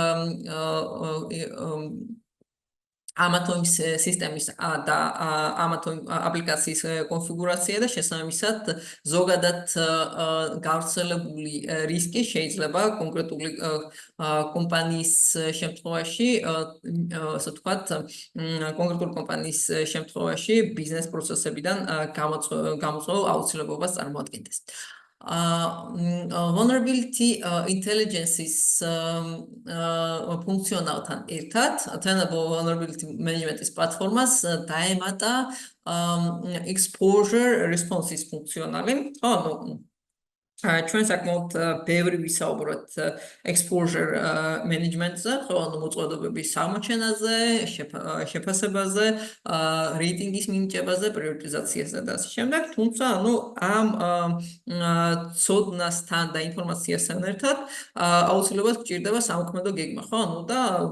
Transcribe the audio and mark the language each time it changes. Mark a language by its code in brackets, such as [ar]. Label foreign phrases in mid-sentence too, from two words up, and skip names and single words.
[ka] ამათონის სისტემის და ამათონ აპლიკაციის კონფიგურაცია და შესაბამისად ზოგადად გავრცელებული რისკი შეიძლება კონკრეტული კომპანიის შემთხვევაში, ასე ვთქვათ, კონკრეტული კომპანიის შემთხვევაში ბიზნეს პროცესებიდან გამოწვეულ აუცილებლობას წარმოადგენდეს. [en] Vulnerability intelligence- [ka] ის ფუნქციონალთან ერთად Tenable Vulnerability Management-ის პლატფორმას დაემატა Exposure Response-ის ფუნქციონალი, ხო, ჩვენ საკმაოდ ბევრი ვისაუბროთ [en] exposure management- [ka] ზე, ხო, ანუ მოწყობილობების აღმოჩენაზე, შეფასებაზე, რეიტინგის მინიჭებაზე, პრიორიტიზაციაზე და ასე შემდეგ, თუმცა, ანუ ამ ცოდნასთან და ინფორმაციასთან ერთად აუცილებლად გვჭირდება სამოქმედო გეგმა, ხო, ანუ და